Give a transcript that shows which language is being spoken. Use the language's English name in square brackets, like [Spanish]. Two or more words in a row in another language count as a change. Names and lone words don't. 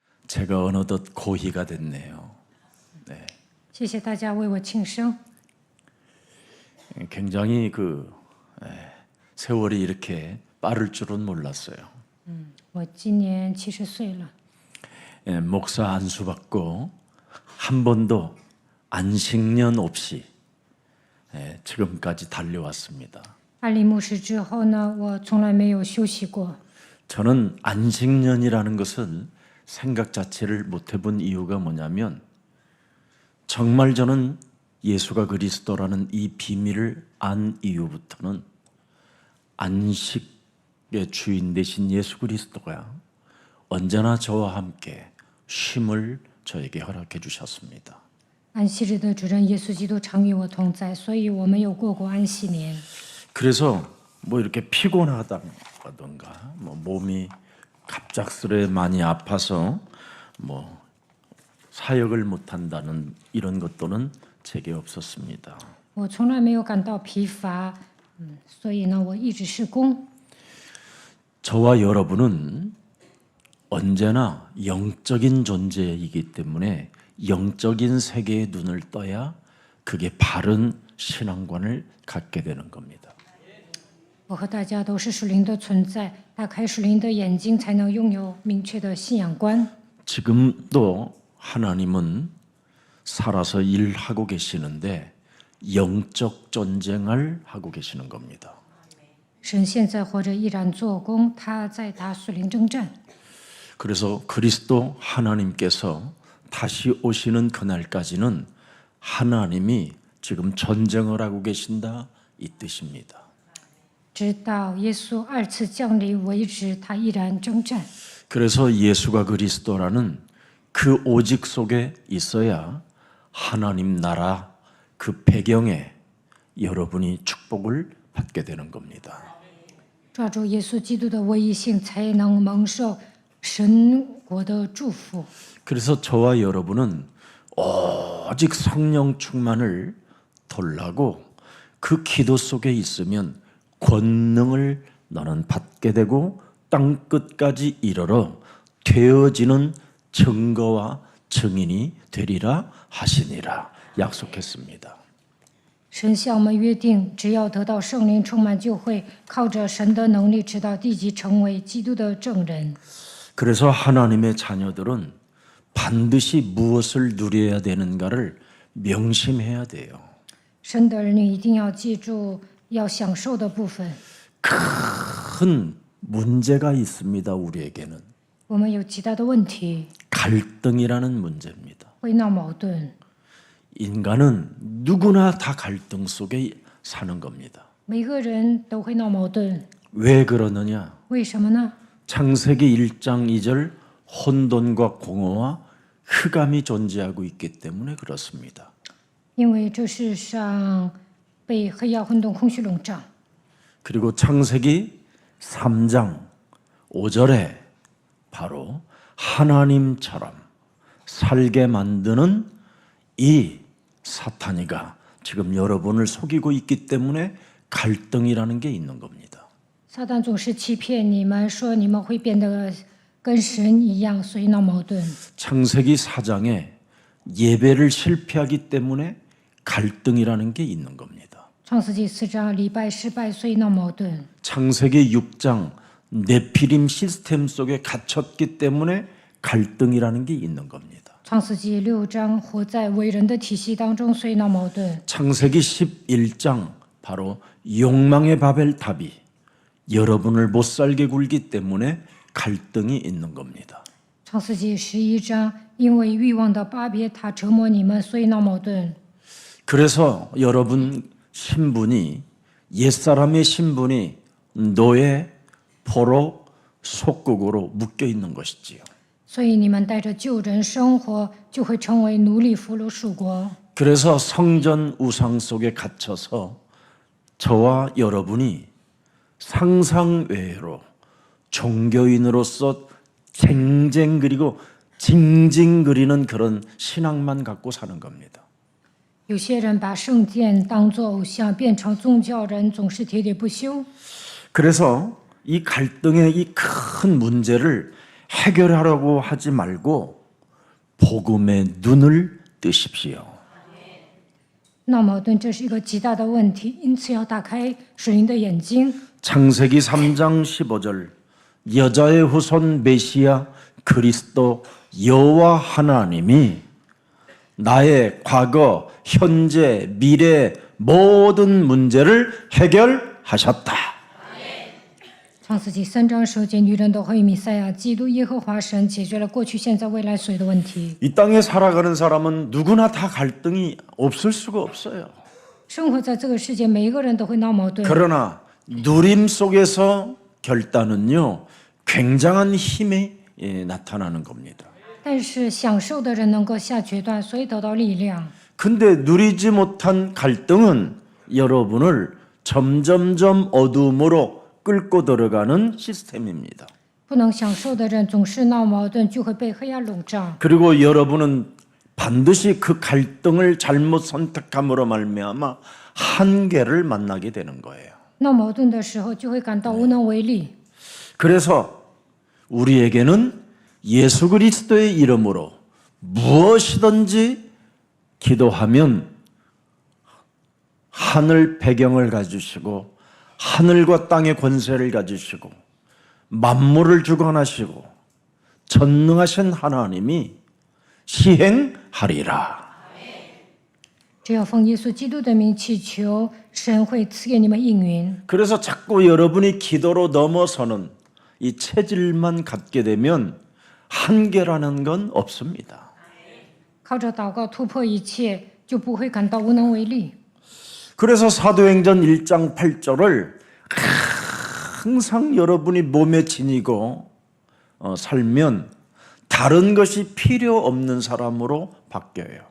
[Korean] 제가 어느덧 고희가 됐네요. 네. [Chinese] 谢谢大家为我庆生。 [Korean] 굉장히 세월이 이렇게 빠를 줄은 몰랐어요. [Chinese] 我今年70岁了， [Korean] 목사 안수 받고 한 번도 안식년 없이 지금까지 달려왔습니다. [Chinese] 安利牧师之后呢，我从来没有休息过。 [Korean] 저는 안식년이라는 것을 생각 자체를 못 해본 이유가 뭐냐면 정말 저는 예수가 그리스도라는 이 비밀을 안 이후부터는 안식의 주인 되신 예수 그리스도가 언제나 저와 함께 쉼을 저에게 허락해 주셨습니다. [Chinese] 安息日的主人耶稣基督常与我同在，所以我没有过过安息年。 [Korean] 그래서 이렇게 피곤하다던가 몸이 갑작스레 많이 아파서 사역을 못 한다는 이런 것도는 제게 없었습니다. [Chinese] 我从来没有感到疲乏，所以呢，我一直施工。 [Korean] 저와 여러분은 언제나 영적인 존재이기 때문에 영적인 세계의 눈을 떠야 그게 바른 신앙관을 갖게 되는 겁니다. [Chinese] 我和大家都是属灵的存在，打开属灵的眼睛，才能拥有明确的信仰观。 [Korean] 지금도 하나님은 살아서 일하고 계시는데 영적 전쟁을 하고 계시는 겁니다. [Chinese] 神现在活着，依然做工，他在打属灵征战。 [Korean] 그래서 그리스도 하나님께서 다시 오시는 그날까지는 하나님이 지금 전쟁을 하고 계신다 이 뜻입니다. [Chinese] 直到耶稣二次降临为止，他依然征战。 [Korean] 그래서 예수가 그리스도라는 그 오직 속에 있어야 하나님 나라 그 배경에 여러분이 축복을 받게 되는 겁니다. [Chinese] 抓住耶稣基督的唯一性，才能蒙受神国的祝福。 [Korean] 그래서 저와 여러분은 오직 성령 충만을 돌라고 그 기도 속에 있으면 권능을 너는 받게 되고 땅 끝까지 이르러 되어지는 증거와 증인이 되리라 하시니라 약속했습니다. [Chinese] 神向我们约定，只要得到圣灵充满，就会靠着神的能力，直到地极成为基督的证人。 [Korean] 그래서 하나님의 자녀들은 반드시 무엇을 누려야 되는가를 명심해야 돼요. [Chinese] 神的儿女一定要记住要享受的部分。 [Korean] 큰 문제가 있습니다. 우리에게는 [Chinese] 我们有极大的问题， [Korean] 갈등이라는 문제입니다. [Chinese] 会闹矛盾。 [Korean] 인간은 누구나 다 갈등 속에 사는 겁니다. [Chinese] 每个人都会闹矛盾， [Korean] 왜 그러느냐? [Chinese] 为什么呢？ [Korean] 창세기 1장 2절 혼돈과 공허와 흑암이 존재하고 있기 때문에 그렇습니다. [Chinese] 因为这世上被黑暗、混沌、空虚笼罩。 [Korean] 그리고 창세기 3장 5절에 바로 하나님처럼 살게 만드는 이 사탄이가 지금 여러분을 속이고 있기 때문에 갈등이라는 게 있는 겁니다. [Chinese] 撒旦总是欺骗你们，说你们会变得跟神一样，所以闹矛盾。 [Korean] 창세기 4장에 예배를 실패하기 때문에 갈등이라는 게 있는 겁니다. [Chinese] 创世纪4章礼拜失败，所以闹矛盾。 [Korean] 창세기 6장 네피림 시스템 속에 갇혔기 때문에 갈등이라는 게 있는 겁니다. [Chinese] 创世纪6章活在伟人的体系当中，所以闹矛盾。 [Korean] 창세기 11장 바로 욕망의 바벨탑이 여러분을 못 살게 굴기 때문에 갈등이 있는 겁니다. [Chinese] 创世纪11章因为欲望的巴别塔折磨你们，所以闹矛盾。 [Korean] 그래서 여러분 신분이 옛사람의 신분이 노예, 포로, 속국으로 묶여 있는 것이지요. [Chinese] 所以你们带着旧人生活，就会成为奴隶、俘虏、属国。 [Korean] 그래서 성전 우상 속에 갇혀서 저와 여러분이 상상 외로 종교인으로서 쟁쟁그리고 징징거리는 그런 신앙만 갖고 사는 겁니다. [Chinese] 有些人把圣殿当作偶像，变成宗教人，总是喋喋不休。 [Korean] 그래서 이 갈등의 이 큰 문제를 해결하려고 하지 말고 복음의 눈을 뜨십시오. [Chinese] 闹矛盾这是一个极大的问题，因此要打开属灵的眼睛。 [Korean] 창세기 3장 15절 여자의 후손 메시아 그리스도 여호와 하나님이 나의 과거, 현재, 미래 모든 문제를 해결하셨다. [Chinese] 创世纪3章10节，女人的后裔弥赛亚，基督耶和华神解决了过去、现在、未来所有的问题。 [Korean] 이 땅에 살아가는 사람은 누구나 다 갈등이 없을 수가 없어요. [Chinese] 生活在这个世界，每一个人都会闹矛盾。 [Korean] 그러나 누림 속에서 결단은요 굉장한 힘이 나타나는 겁니다. [Chinese] 但是享受的人能够下决断，所以得到力量。 [Korean] 근데 누리지 못한 갈등은 여러분을 점점점 어둠으로 끌고 들어가는 시스템입니다. [Chinese] 不能享受的人总是闹矛盾，就会被黑暗笼罩。 [Korean] 그리고 여러분은 반드시 그 갈등을 잘못 선택함으로 말미암아 한계를 만나게 되는 거예요. [Chinese] 闹矛盾的时候，就会感到无能为力。 [Korean] 그래서 우리에게는 예수 그리스도의 이름으로 무엇이든지 기도하면 하늘 배경을 가지시고 하늘과 땅의 권세를 가지시고 만물을 주관하시고 전능하신 하나님이 시행하리라. [Chinese] 只要奉耶稣基督的名祈求，神会赐给你们应允。 [Korean] 그래서 자꾸 여러분이 기도로 넘어서는 이 체질만 갖게 되면 한계라는 건 없습니다. [Chinese] 靠着祷告突破一切，就不会感到无能为力。 [Korean] 그래서 사도행전 1장 8절을 항상 여러분이 몸에 지니고 살면 다른 것이 필요 없는 사람으로 바뀌어요.